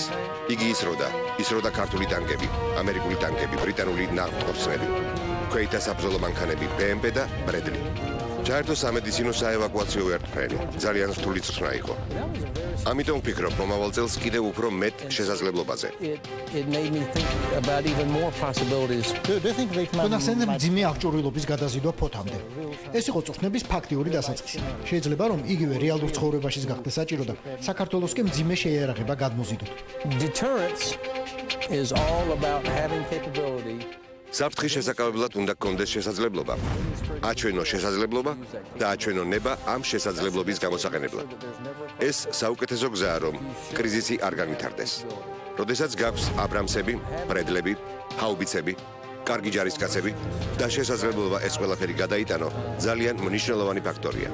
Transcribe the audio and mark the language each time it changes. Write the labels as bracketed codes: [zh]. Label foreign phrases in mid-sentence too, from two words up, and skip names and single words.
[ka] იგი ისროდა ქართული ტანკები, ამერიკული ტანკები, ბრიტანული ნავთქორცნები, ქვეითთა საბრძოლო მანქანები, BMP და Bradley. ჩაერთო სამედიცინო საევაკუაციო ვერტმფრენი. ძალიან რთული წრთნა იყო. ამიტომ ვფიქრობ, მომავალ წელს კიდევ უფრო მეტ შესაძლებლობაზე. [en] It made me think about even more possibilities. [ka] თქვენ მძიმე აღჭურვილობის გადაზიდვა ფოთამდე. ეს იყო წვრთნების ფაქტიური დასაწყისი. შეიძლება რომ იგივე რეალურ ცხოვრებაშიც გახდეს საჭირო და საქართველოსკენ მძიმე შეიარაღება გადმოზიდოთ. [en] Deterrence is all about having capability. [ka] საფრთხის შესაკავებლად უნდა გქონდეს შესაძლებლობა. აჩვენო შესაძლებლობა და აჩვენო ნება ამ შესაძლებლობის გამოსაყენებლად. ეს საუკეთესო გზაა, რომ კრიზისი არ განვითარდეს. როდესაც გაქვს აბრამსები, ბრედლები, ჰაუბიცები, კარგი ჯარისკაცები და შესაძლებლობა ეს ყველაფერი გადაიტანო, ძალიან მნიშვნელოვანი ფაქტორია.